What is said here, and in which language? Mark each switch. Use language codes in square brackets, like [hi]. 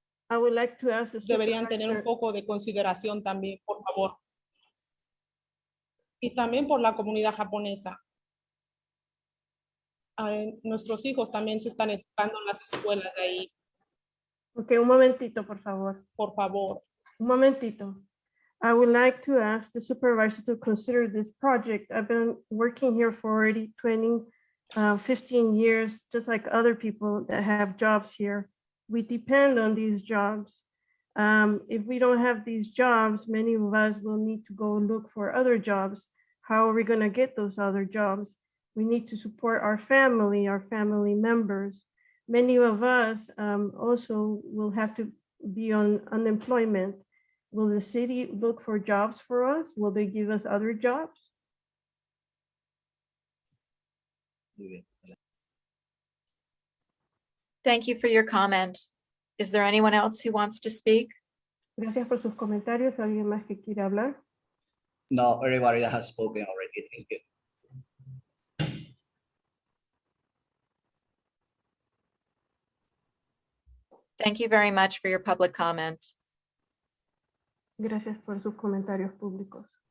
[en] I would like to ask [es] Deberían tener un poco de consideración también, por favor. Y también por la comunidad japonesa. Nuestros hijos también se están educando en las escuelas de ahí. Ok, un momentito, por favor. Por favor. Un momentito. [en] I would like to ask the supervisor to consider this project. I've been working here for already 15 years, just like other people that have jobs here. We depend on these jobs. If we don't have these jobs, many of us will need to go look for other jobs. How are we going to get those other jobs? We need to support our family members. Many of us also will have to be on unemployment. Will the city look for jobs for us? Will they give us other jobs? Thank you for your comment. Is there anyone else who wants to speak? [es] Gracias por sus comentarios. ¿Alguien más que quiere hablar? [en] No, everybody has spoken already. Thank you. Thank you very much for your public comment. [es] Gracias por sus comentarios públicos.